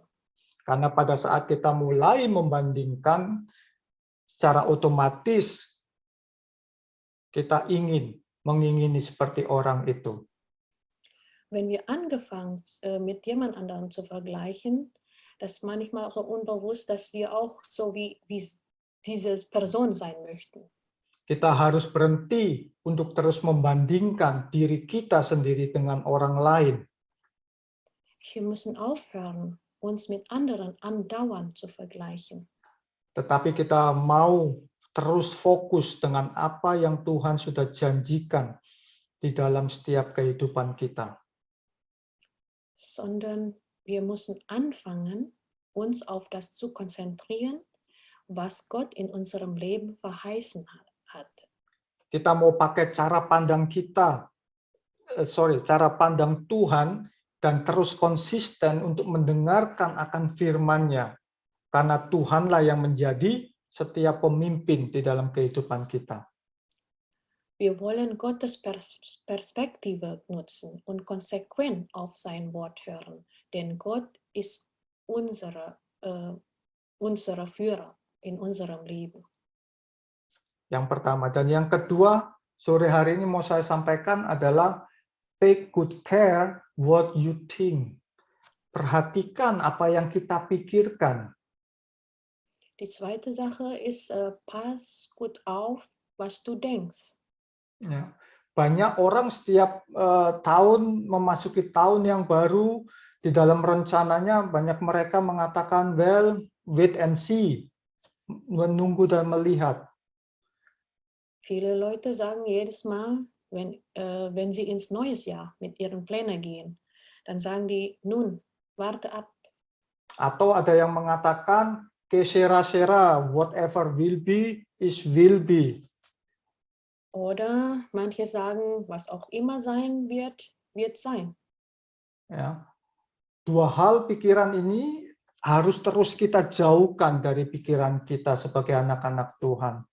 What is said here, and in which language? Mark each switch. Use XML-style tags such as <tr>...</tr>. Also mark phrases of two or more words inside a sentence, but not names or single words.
<id>Karena pada saat kita mulai membandingkan, secara otomatis kita mengingini seperti orang itu.</id> <de>Wenn wir angefangen mit jemand anderem zu vergleichen, das manchmal so unbewusst, dass wir auch so wie diese Person sein möchten.</de> <id>Kita harus berhenti untuk terus membandingkan diri kita sendiri dengan orang lain.</id> <de>Wir müssen aufhören, uns mit anderen andauernd zu vergleichen.</de> <id>Tetapi kita mau terus fokus dengan apa yang Tuhan sudah janjikan di dalam setiap kehidupan kita.</id> <de>Sondern wir müssen anfangen, uns auf das zu konzentrieren, was Gott in unserem Leben verheißen hat.</de> <id>Kita mau pakai cara pandang cara pandang Tuhan dan terus konsisten untuk mendengarkan akan firman-Nya. Karena Tuhanlah yang menjadi setiap pemimpin di dalam kehidupan kita.</id> <de>Wir wollen Gottes Perspektive nutzen und konsequent auf sein Wort hören, denn Gott ist unser Führer in unserem Leben.</de> <id>Yang pertama. Dan yang kedua, sore hari ini mau saya sampaikan adalah</id> <en>take good care what you think.</en> <id>Perhatikan apa yang kita pikirkan.</id> <de>Die zweite Sache ist, pass gut auf, was du denkst.</de> <id>Ya. Banyak orang setiap tahun memasuki tahun yang baru, di dalam rencananya banyak mereka mengatakan,</id> <en>well, wait and see,</en> <id>menunggu dan melihat.</id> <de>Viele Leute sagen jedes Mal, wenn sie ins neues Jahr mit ihren Plänen gehen, dann sagen die, nun, warte ab.</de> <id>Atau ada yang mengatakan,</id> <es>que sera,</es> <en>whatever will be, is will be.</en> <de>Oder manche sagen, was auch immer sein wird, wird sein.</de> <id>Ya. Dua hal pikiran ini harus terus kita jauhkan dari pikiran kita sebagai anak-anak Tuhan.</id>